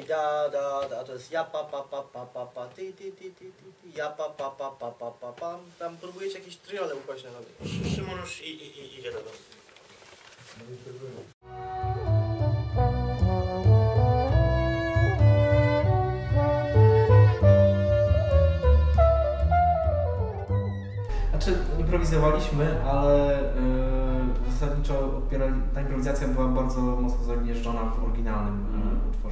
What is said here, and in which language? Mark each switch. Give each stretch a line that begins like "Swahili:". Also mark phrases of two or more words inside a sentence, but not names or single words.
Polish: Da, da, da, to jest ja pa pa pa pa pa pa ty ty ty ty ty ja pa pa pa pa pa pa pam. Tam próbujecie jakieś triole ukość na nowy. Szymon już idzie do was. Znaczy, improwizowaliśmy, ale zasadniczo ta improwizacja była bardzo mocno zagnieżdżona w oryginalnym utworze.